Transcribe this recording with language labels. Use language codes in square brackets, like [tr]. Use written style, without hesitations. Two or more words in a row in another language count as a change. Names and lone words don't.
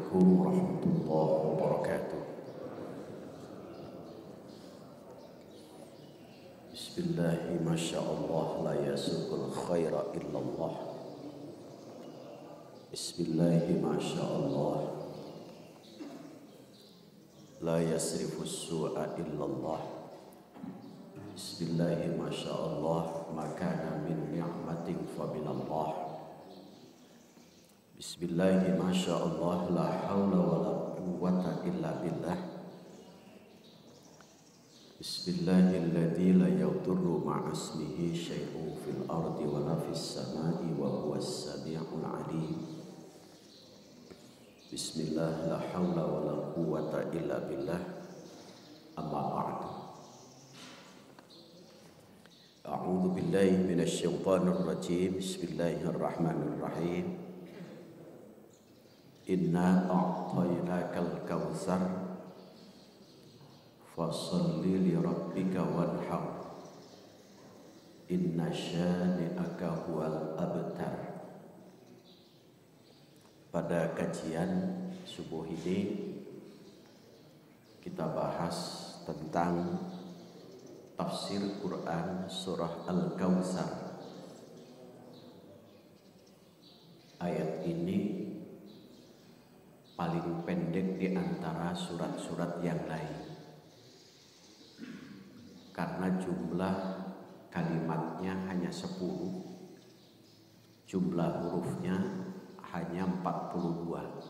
[ar] السلام عليكم ورحمة الله وبركاته. بسم الله ما شاء الله لا يسوق الخير إلا الله. بسم الله ما شاء الله لا يصرف السوء إلا الله. بسم الله ما شاء الله ما كان من نعمة فمن الله. بسم الله ما شاء الله لا حول ولا قوة إلا بالله. بسم الله الذي لا يضر مع اسمه شيء في الأرض ولا في السماء وهو السميع العليم. بسم الله لا حول ولا قوة إلا بالله. أما بعد. أعوذ بالله من الشيطان الرجيم. بسم الله الرحمن الرحيم. إنا أعطيناك الكوثر فصل لربك وانحر إن شانئك هو الأبتر. [id] Pada kajian subuh ini kita bahas tentang tafsir Quran surah Al-Kautsar. Ayat ini paling pendek di antara surat-surat yang lain karena jumlah kalimatnya hanya 10, jumlah hurufnya hanya 42.